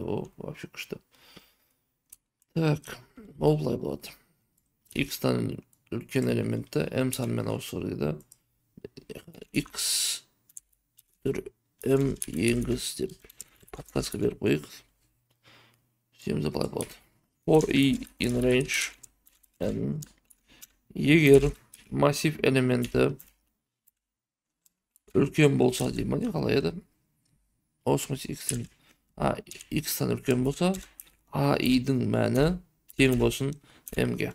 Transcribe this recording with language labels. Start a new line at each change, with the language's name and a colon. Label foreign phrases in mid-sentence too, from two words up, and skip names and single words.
Kazakh: О, вообще күшті. Так, ол былай болады. X-тан үлкен элементті m санымен ауыстыр деді. X m енгіз деп подсказка беріп қойық. Сөйтеміз былай болады.
English: For i in range n,
Kazakh: егер массив элементі үлкен болса деймін, не қалай еді? Осы x-тан үлкен болса, i-дің мәні тең болсын m-ге.